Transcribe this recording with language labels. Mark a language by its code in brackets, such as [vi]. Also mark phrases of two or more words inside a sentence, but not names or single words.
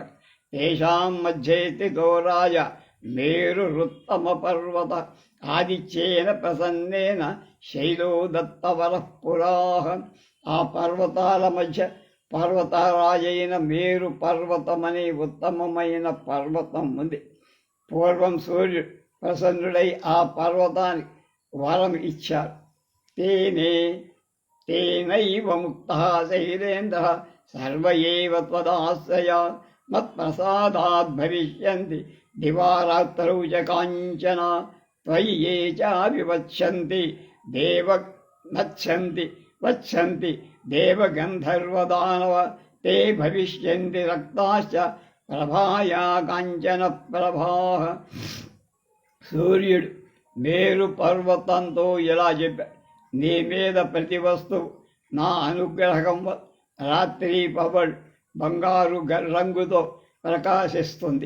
[sa] తేషాం మధ్యేతితో రాజ మేరురుత్తమ పర్వత ఆదిత్యేన ప్రసన్నేన శైలో దత్తవరః పురాహ. [te] ఆ పర్వతాల మధ్య పర్వతరాజైన మేరు పర్వతమనే ఉత్తమమైన పర్వతం ఉంది. పూర్వం సూర్యుడు ప్రసన్నుడై ఆ పర్వతానికి వరం ఇచ్చాడు. [sa] तेनैव मुक्तः शैलेन्द्रः सर्व एव त्वदाश्रया मत्प्रसादात् भविष्यन्ति दिवारात्रौ च काञ्चन त्वयि ये चाभिवत्स्यन्ति वत्स्यन्ति देवगन्धर्वदानव ते भविष्यन्ति रक्ताश्च ప్రభాయా కాంచన ప్రభాః. [te] సూర్యుడు మేరు పర్వతంతో ఇలా చెప్పాడు, నీ మీద ప్రతి వస్తువు నా అనుగ్రహం రాత్రి పగలు బంగారు రంగుతో ప్రకాశిస్తుంది.